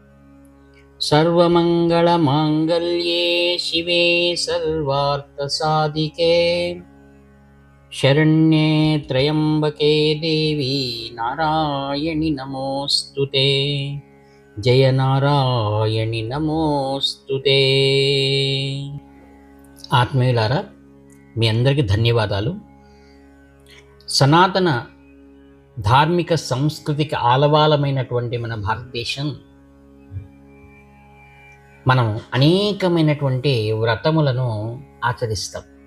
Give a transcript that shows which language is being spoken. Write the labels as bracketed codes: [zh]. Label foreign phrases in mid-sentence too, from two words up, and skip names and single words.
[sa] सर्वमङ्गलमाङ्गल्ये शिवे सर्वार्थसाधिके शरण्ये त्र्यम्बके देवी नारायणि नमोऽस्तुते। जय नारायणि नमोऽस्तुते। [te] ఆత్మీయులారా, మీ అందరికీ ధన్యవాదాలు. సనాతన ధార్మిక సంస్కృతికి ఆలవాలమైనటువంటి మన భారతదేశం, మనం అనేకమైనటువంటి వ్రతములను ఆచరిస్తాం.